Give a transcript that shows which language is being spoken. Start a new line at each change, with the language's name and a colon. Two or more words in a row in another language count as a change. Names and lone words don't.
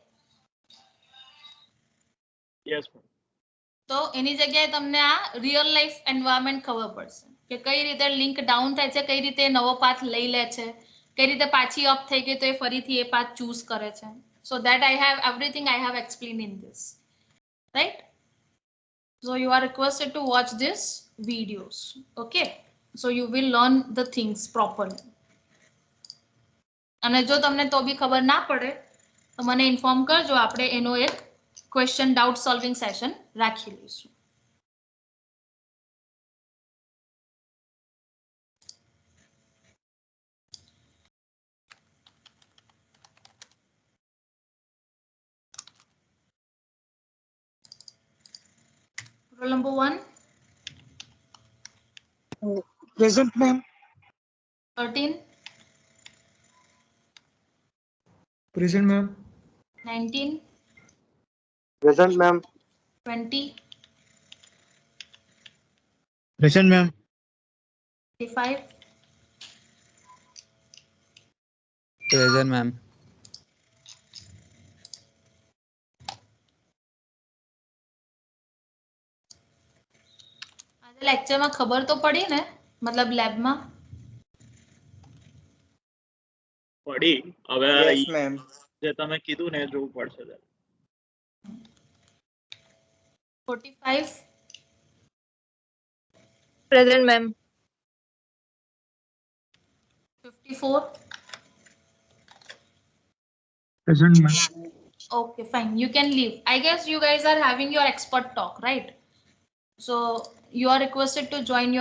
English: Yes ma'am.
Gujarati: તો એની જગ્યાએ તમને આ
English: real life environment
Gujarati: ખબર પડશે કે કઈ રીતે
English: link down
Gujarati: થાય છે, કઈ રીતે નવો પાથ લઈ લે છે, કઈ રીતે પાછી અપ થઈ ગઈ તો એ ફરીથી એ પાથ ચૂઝ કરે છે.
English: So that I have everything I have explained in this, right? So you are requested to watch these videos, okay? So you will learn the things properly.
Gujarati: અને જો તમને તો બી ખબર ના પડે તો મને ઇન્ફોર્મ કરજો, આપણે એનો એક
English: question doubt solving session
Gujarati: રાખી લઈશું.
English: Roll number 1. Present ma'am. 13. Present ma'am. 19. Present ma'am. 20. Present ma'am. 25. Present ma'am.
Gujarati: આજે લેક્ચરમાં ખબર તો પડી ને, મતલબ લેબમાં? પડી. હવે
English: Yes ma'am.
Gujarati: જે તમે કીધું ને એ જોવું પડશે.
English: 45. Present, ma'am. 54. Present ma'am. Okay, fine. You can leave. I guess you guys are having your expert talk, right? So you are requested to join your expert